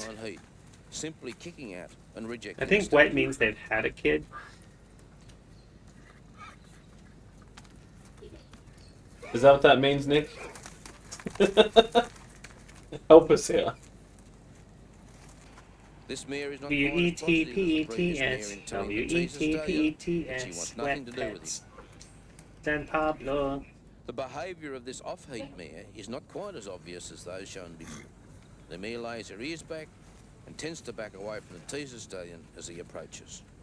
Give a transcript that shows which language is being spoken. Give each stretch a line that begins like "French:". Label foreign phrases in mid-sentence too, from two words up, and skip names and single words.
English: Simply kicking out and rejecting. I think wet means they've had a kid. Is that what that means, Nick? Help us here. This mare is not W-E-T-P-E-T-S. W-E-T-P-E-T-S. Wet pets. San Pablo. The behaviour of this off-heat mare is not quite as obvious as those shown before. The mare lays her ears back and tends to back away from the teaser stallion as he approaches.